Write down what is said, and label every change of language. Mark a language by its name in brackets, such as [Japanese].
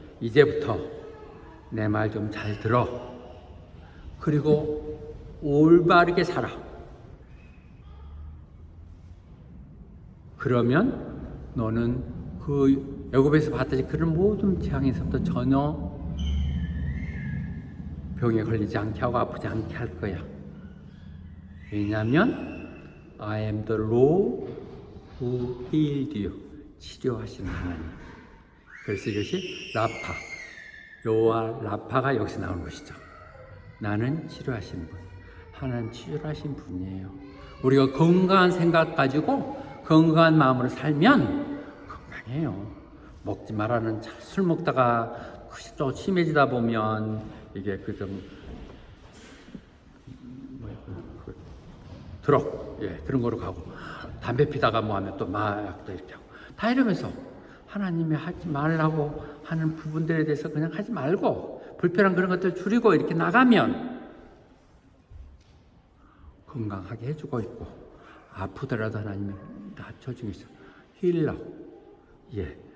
[Korean] 이제부터 내 말 좀 잘 들어. 그리고 올바르게 살아. 그러면 너는 그 애굽에서 봤듯이 그런 모든 재앙에서부터 전혀 병에 걸리지 않게 하고 아프지 않게 할 거야. 왜냐하면 [English] I am the Lord who healed you. [Korean] 치료하시는 하나님. 그래서 이것이 라파. 여호와 라파가 여기서 나오는 것이죠. 나는 치료하시는 분. 하나님 치료하신 분이에요. 우리가 건강한 생각 가지고 건강한 마음으로 살면 건강해요. 먹지 말라는 술 먹다가 또 심해지다 보면 이게 드럭, 예, 그런 거로 가고 담배 피다가 뭐 하면 또 마약도 이렇게 하고 다 이러면서 하나님이 하지 말라고 하는 부분들에 대해서 그냥 하지 말고 불편한 그런 것들 줄이고 이렇게 나가면 건강하게 해주고 있고 아프더라도 하나님이 낮춰주고 있어요. 힐러. 예.